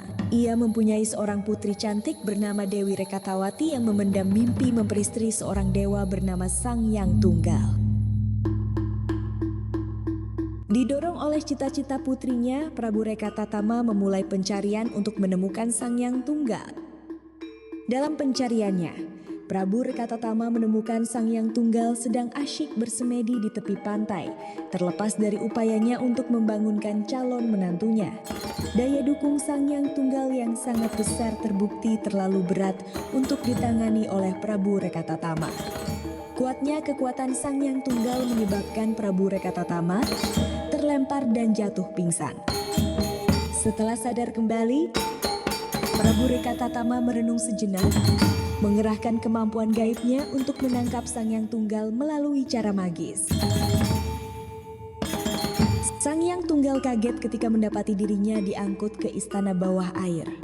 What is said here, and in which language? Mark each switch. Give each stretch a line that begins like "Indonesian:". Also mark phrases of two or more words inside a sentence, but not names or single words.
Indonesian: Ia mempunyai seorang putri cantik bernama Dewi Rekatawati yang memendam mimpi memperistri seorang dewa bernama Sang Hyang Tunggal. Didorong oleh cita-cita putrinya, Prabu Rekatatama memulai pencarian untuk menemukan Sang Hyang Tunggal. Dalam pencariannya, Prabu Rekatatama menemukan Sang Hyang Tunggal sedang asyik bersemedi di tepi pantai, terlepas dari upayanya untuk membangunkan calon menantunya. Daya dukung Sang Hyang Tunggal yang sangat besar terbukti terlalu berat untuk ditangani oleh Prabu Rekatatama. Kuatnya kekuatan Sang Hyang Tunggal menyebabkan Prabu Rekatatama terlempar dan jatuh pingsan. Setelah sadar kembali, Prabu Rekatatama merenung sejenak, mengerahkan kemampuan gaibnya untuk menangkap Sang Hyang Tunggal melalui cara magis. Sang Hyang Tunggal kaget ketika mendapati dirinya diangkut ke istana bawah air.